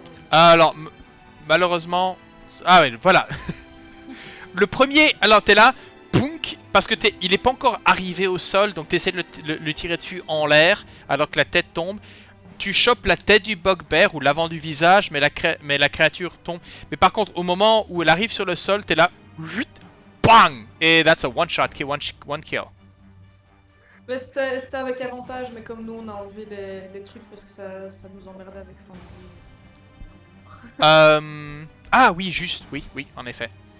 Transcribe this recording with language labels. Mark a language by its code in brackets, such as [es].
[fr] Alors, malheureusement... Ah oui, voilà. Le premier, alors t'es là, punk, parce que il est pas encore arrivé au sol, donc t'essaies de le tirer dessus en l'air, alors que la tête tombe. Tu chopes la tête du bugbear ou l'avant du visage, mais la créature tombe. Mais par contre, au moment où elle arrive sur le sol, t'es là, bang! [en] Et that's a one shot, one kill. [fr] Mais c'était avec avantage, mais comme nous on a enlevé les trucs parce que ça nous emmerdait avec Fanny. Ah oui, juste, oui, en effet.